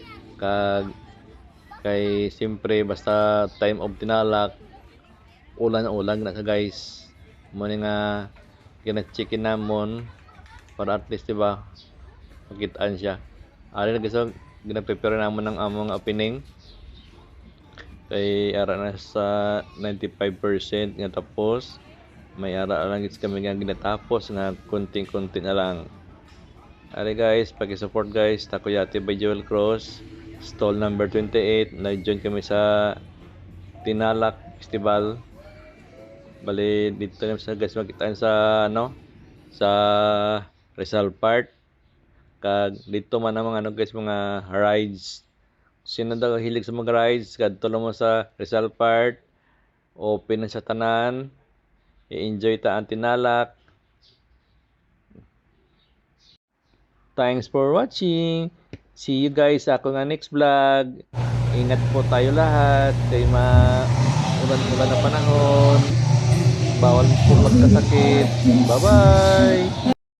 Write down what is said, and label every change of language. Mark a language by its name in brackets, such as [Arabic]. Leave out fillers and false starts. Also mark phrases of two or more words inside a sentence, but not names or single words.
[Hiligaynon] kay siyempre basta time of Tinalak ulan na ka guys mo nga gina-checkin namon para [English] at least [Hiligaynon] diba makitaan siya ari na guys gina-prepare namon ng among opening kay ara na sa 95% nga tapos may ara lang gid kami nga ginatapos nga konting-konti na lang. Ari guys, paki-support guys, Takoyati by Jewel Cross, stall number 28. Nag-join kami sa Tinalak Festival. Bali dito na sa guys makitaan sa sa Rizal Park. Kag dito man ang mga guys mga rides. Sino daw hilig sa mga rides, kadto lang mo sa Rizal Park. Open na sa tanan. I-enjoy ta ang Tinalak. [English] Thanks for watching. See you guys [Hiligaynon] sa ako nga [English] next vlog. [Filipino] Ingat po tayo lahat kay ulan na panahon. Bawal po magkasakit. Bye-bye.